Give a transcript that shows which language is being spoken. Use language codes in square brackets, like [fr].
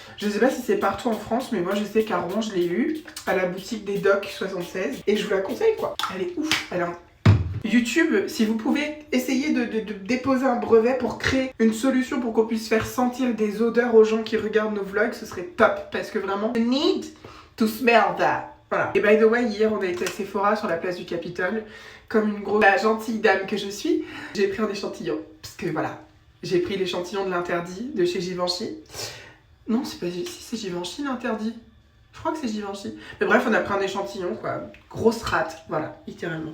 [fr] Je sais pas si c'est partout en France, mais moi je sais qu'à Rouen je l'ai eu à la boutique des Docs 76. Et je vous la conseille quoi, elle est ouf, elle est en... YouTube, si vous pouvez essayer de déposer un brevet pour créer une solution pour qu'on puisse faire sentir des odeurs aux gens qui regardent nos vlogs, ce serait top. Parce que vraiment, [en] I need to smell that. [fr] Voilà. Et [en] by the way, [fr] hier on a été à Sephora sur la place du Capitole. Comme une grosse gentille dame que je suis, j'ai pris un échantillon. Parce que voilà, j'ai pris l'échantillon de l'interdit de chez Givenchy. Non, c'est pas... Si, c'est Givenchy l'interdit. Je crois que c'est Givenchy. Mais bref, on a pris un échantillon, quoi. Grosse rate, voilà, littéralement.